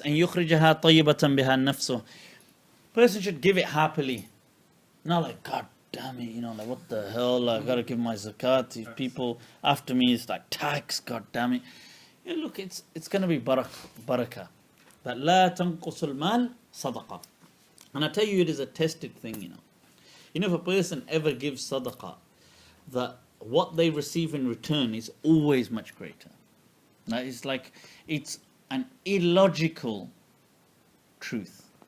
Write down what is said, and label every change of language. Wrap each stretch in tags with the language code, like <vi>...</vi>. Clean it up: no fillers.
<ar>And يخرجها طيبة بها نفسه.</ar> <en>Person should give it happily. Not like, God damn it, like what the hell, I gotta give my zakat. If people after me, it's like tax, God damn it. Look, it's gonna be barakah.</en> <ar>That لا تنقص المال صدقة.</ar> <en>And I tell you, it is a tested thing, if a person ever gives sadaqah, that what they receive in return is always much greater. Now, it's an illogical truth.</en>